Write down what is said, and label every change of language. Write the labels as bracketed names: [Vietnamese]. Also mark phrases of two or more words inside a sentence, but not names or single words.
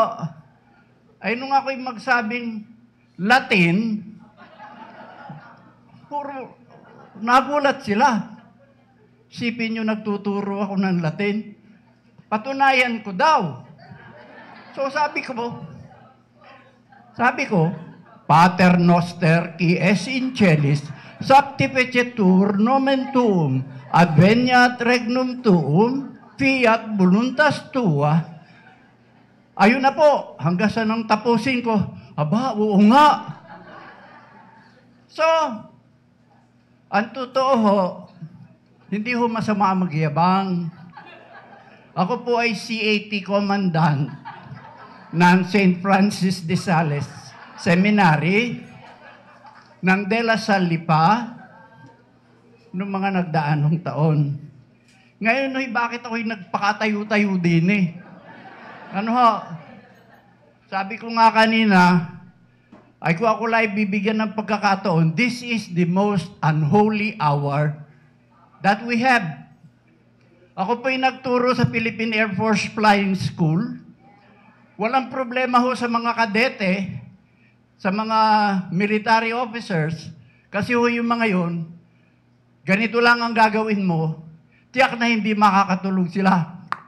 [Filipino] Ay nung ako'y magsabing Latin, puro nagulat sila. Sipin nyo nagtuturo ako ng Latin. Patunayan ko daw. So sabi ko, [Latin] Pater noster qui es in celis, sanctificetur nomen tuum, adveniat regnum tuum, fiat voluntas tua. [Filipino] Ayun na po, hanggang sa nang tapusin ko, aba, oo nga. So, ang totoo hindi ho masama magyabang. Ako po ay CAT Commandant ng St. Francis de Sales Seminary ng De La Salle Lipa noong mga nagdaanong taon. Ngayon bakit ako'y nagpakatayo-tayo din Ano ho? Sabi ko nga kanina, kung ako lang bibigyan ng pagkakataon, [English] this is the most unholy hour that we have. [Filipino] Ako po'y nagturo sa Philippine Air Force Flying School. Walang problema ho sa mga kadete sa mga [English] military officers, [Filipino] kasi yung mga yun, ganito lang ang gagawin mo, tiyak na hindi makakatulog sila.